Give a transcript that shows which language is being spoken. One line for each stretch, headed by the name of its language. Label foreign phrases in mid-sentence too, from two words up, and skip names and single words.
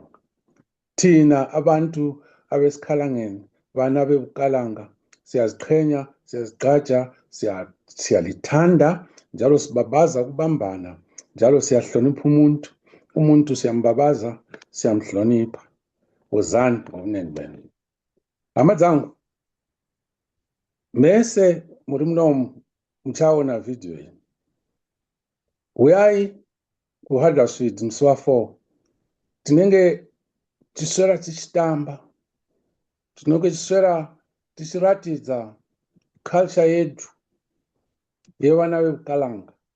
North Ndebele: Thina abantu abesikhalangeni, vana beBukalanga, siyaziqhenya, siyazigqaja, siyalithanda, njalo sibabaza ukubambana, njalo siyahlonipha umuntu siyambabaza, siyamhlonipha. Wozani ngobunengi benu.
Kalanga: Amadzangu, mese muri mnomu mchaona video hii. Uyai ku Huddersfield msiwa 4.
Shona: Tinenge tiswera tichitamba. Tinenge tiswera tichiratidza culture yedu yevana veBukalanga.